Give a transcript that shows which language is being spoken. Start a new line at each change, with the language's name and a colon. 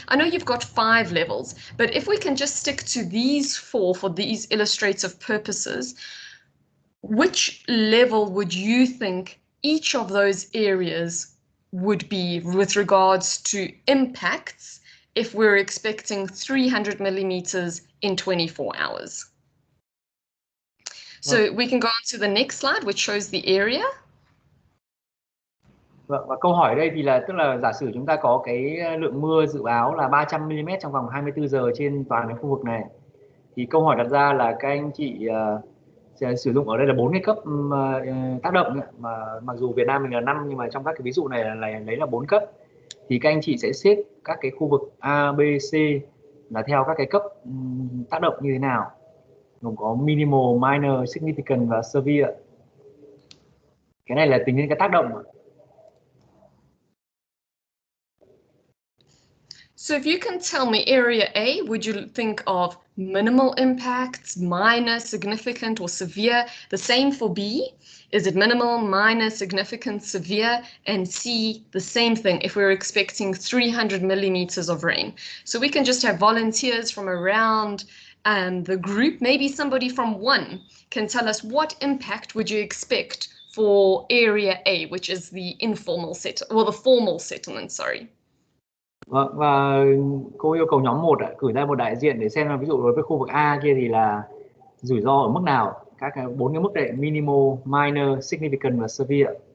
English: I know you've got 5 levels, but if we can just stick to these 4 for these illustrative purposes, which level would you think each of those areas would be with regards to impacts if we're expecting 300 millimeters in 24 hours? So we can go on to the next slide, which shows the area.
Vietnamese: Và câu hỏi đây thì là tức là giả sử chúng ta có cái lượng mưa dự báo là 300 mm trong vòng 24 giờ trên toàn cái khu vực này. Thì câu hỏi đặt ra là các anh chị sẽ sử dụng ở đây là 4 cái cấp tác động, mà mặc dù Việt Nam mình là 5 nhưng mà trong các cái ví dụ này là lấy là 4 cấp. Thì các anh chị sẽ xếp các cái khu vực A, B, C là theo các cái cấp tác động như thế nào? Gồm có minimal, minor, significant và severe. Cái này là tính đến cái tác động.
English: So if you can tell me area A, would you think of minimal impacts, minor, significant, or severe? The same for B. Is it minimal, minor, significant, severe? And C, the same thing if we're expecting 300 millimeters of rain. So we can just have volunteers from around the group. Maybe somebody from 1 can tell us what impact would you expect for area A, which is the informal settlement, well, the formal settlement, sorry.
Vietnamese: Và cô yêu cầu nhóm 1 cử ra một đại diện để xem là ví dụ đối với khu vực A kia thì là rủi ro ở mức nào, các 4 cái mức đấy: minimal, minor, significant và severe.